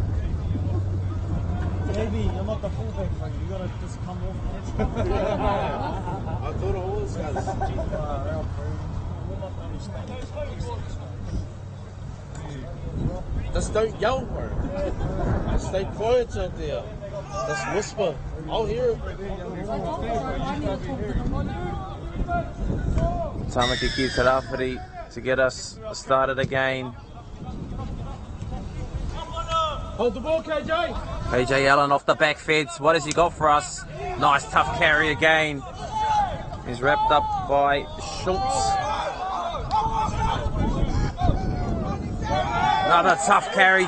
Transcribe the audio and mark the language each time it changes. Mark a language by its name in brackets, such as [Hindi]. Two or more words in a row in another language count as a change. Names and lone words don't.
[English] Maybe I'm not the fullback, like you gotta just come off. I thought it was, guys. Just don't yell, bro. Stay quiet out there. Just whisper. I'll hear it. Tāmaki ki te Rawhiti to get us started again. Hold the ball, KJ. KJ Allen off the back fence. What has he got for us? Nice tough carry again. He's wrapped up by Schultz. Another tough carry.